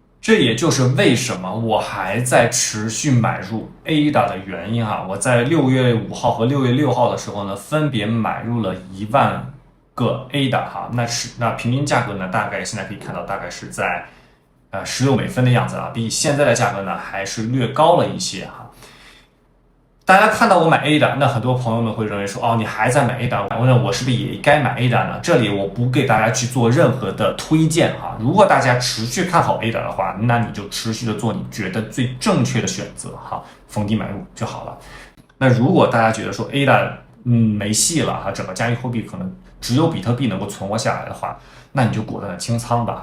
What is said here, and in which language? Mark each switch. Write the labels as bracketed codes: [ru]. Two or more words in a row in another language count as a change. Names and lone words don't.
[zh] 這也就是為什麼我還在持續買入 ADA 的原因我在6月5號和6月6號的時候呢，分別買入了1萬個 ADA 那平均價格呢，大概現在可以看到大概是在$16的樣子比現在的價格呢還是略高了一些大家看到我買 ADA， 那很多朋友們會認為說，你還在買 ADA， 我是不是也該買 ADA 呢？這裡我不給大家去做任何的推薦如果大家持續看好 ADA 的話，那你就持續的做你覺得最正確的選擇逢低買入就好了。那如果大家覺得說 ADA 沒戲了整個加密貨幣可能只有比特幣能夠存活下來的話，那你就果斷的清倉吧。